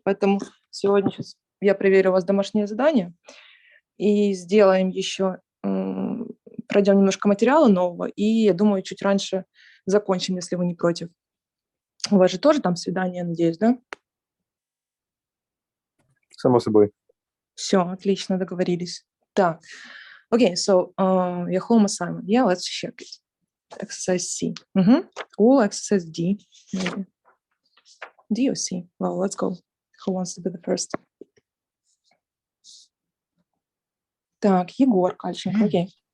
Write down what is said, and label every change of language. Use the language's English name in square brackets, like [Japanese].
[Russian] Поэтому сегодня сейчас я проверю у вас домашнее задание и сделаем еще, пройдем немножко материала нового, и я думаю, чуть раньше закончим, если вы не против. У вас же тоже там свидание, надеюсь, да? Само собой. Все, отлично, договорились. [English] Так, okay, so your home assignment. Yeah, let's check it. Exercise C. All exercise D, maybe. D or C? Well, let's go. Who wants to be the first? [Russian] Так, Егор Кальченко, okay.